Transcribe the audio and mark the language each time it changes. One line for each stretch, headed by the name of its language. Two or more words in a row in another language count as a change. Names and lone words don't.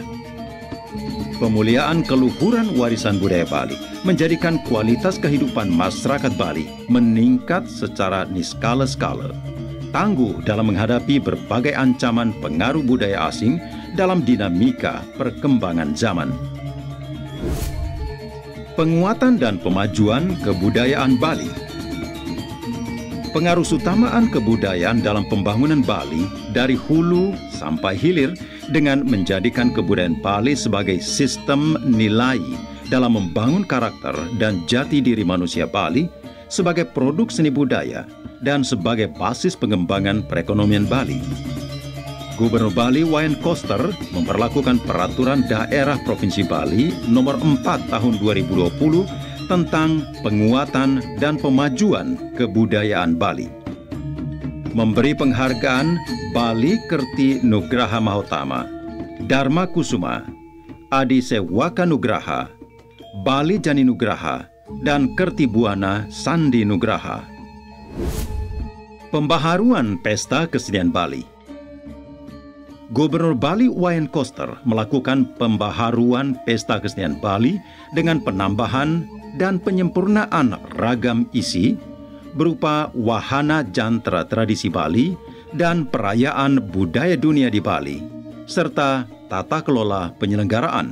Indonesian: Pemuliaan keluhuran warisan budaya Bali menjadikan kualitas kehidupan masyarakat Bali meningkat secara niskala-skala, tangguh dalam menghadapi berbagai ancaman pengaruh budaya asing dalam dinamika perkembangan zaman. Penguatan dan pemajuan kebudayaan Bali. Pengarusutamaan kebudayaan dalam pembangunan Bali dari hulu sampai hilir dengan menjadikan kebudayaan Bali sebagai sistem nilai dalam membangun karakter dan jati diri manusia Bali sebagai produk seni budaya dan sebagai basis pengembangan perekonomian Bali. Gubernur Bali Wayan Koster memperlakukan Peraturan Daerah Provinsi Bali Nomor 4 Tahun 2020 tentang penguatan dan pemajuan kebudayaan Bali. Memberi penghargaan Bali Kerti Nugraha Mahotama, Dharma Kusuma, Adi Sewaka Nugraha, Bali Jani Nugraha, dan Kerti Buana Sandi Nugraha. Pembaharuan Pesta Kesenian Bali. Gubernur Bali Wayan Koster melakukan pembaharuan Pesta Kesenian Bali dengan penambahan dan penyempurnaan ragam isi berupa wahana jantra tradisi Bali dan perayaan budaya dunia di Bali, serta tata kelola penyelenggaraan.